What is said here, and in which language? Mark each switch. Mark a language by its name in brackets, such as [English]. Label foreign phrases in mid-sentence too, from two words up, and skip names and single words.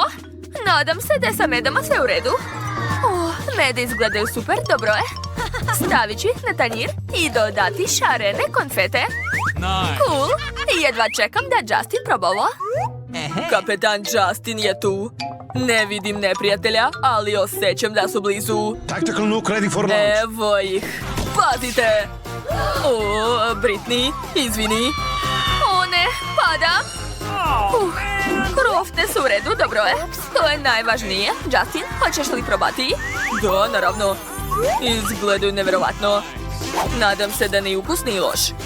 [Bosnian] Nadam se da je sa medama sve u redu. Mede izgledaju super, dobro je. Stavit ću ih na tanjir i dodati šarene konfete. Cool. Jedva čekam da Justin proba ovo. Kapetan Justin je tu. Ne vidim neprijatelja, ali osjećam da su blizu. [English] Tactical nuke ready for launch. [Bosnian] Evo ih. Pazite! O, Britney, izvini. O ne, padam. Krofne su u redu, dobro je. To je najvažnije. Justin, hoćeš li probati? Da, naravno. Izgledaju nevjerovatno. Nadam se da ni ukus ni loš.